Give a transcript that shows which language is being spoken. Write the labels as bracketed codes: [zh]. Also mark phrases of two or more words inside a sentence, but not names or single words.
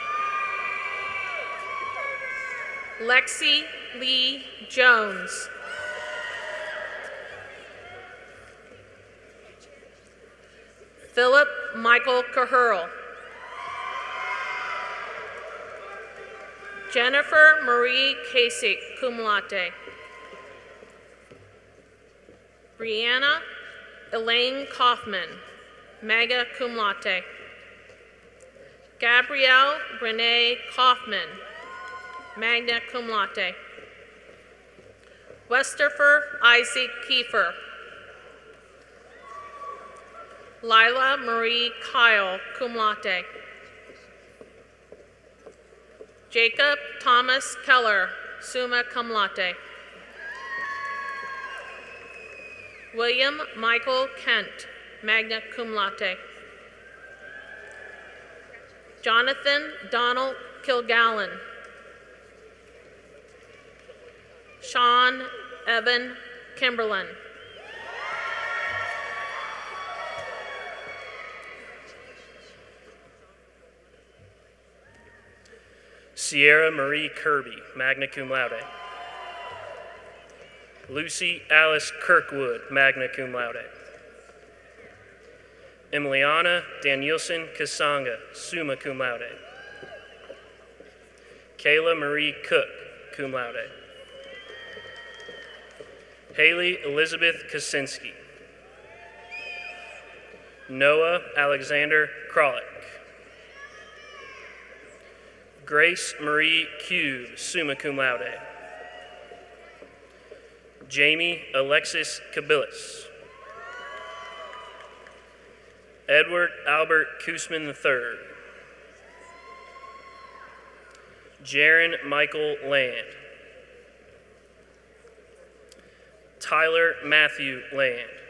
[en] Lexi Lee Jones. Philip Michael Cahurl. Jennifer Marie Kasich, [la] cum laude. [en] Brianna Elaine Kaufman, [la] magna cum laude. [en] Gabrielle Renee Kaufman, [la] magna cum laude. [en] Westerfer Isaac Kiefer. Lila Marie Kyle, [la] cum laude. [en] Jacob Thomas Keller, [la] summa cum laude. [en] William Michael Kent, [la] magna cum laude. [en] Jonathan Donald Kilgallen. Sean Evan Kimberlin. Sierra Marie Kirby, [la] magna cum laude. [en] Lucy Alice Kirkwood, [la] magna cum laude. [en] Emiliana Danielson Kasanga, [la] summa cum laude. [en] Kayla Marie Cook, [la] cum laude. [en] Haley Elizabeth Kaczynski. Noah Alexander Kralik. Grace Marie Cube, [la] summa cum laude. [en] Jamie Alexis Kabilis. Edward Albert Koosman III. Jaron Michael Land. Tyler Matthew Land.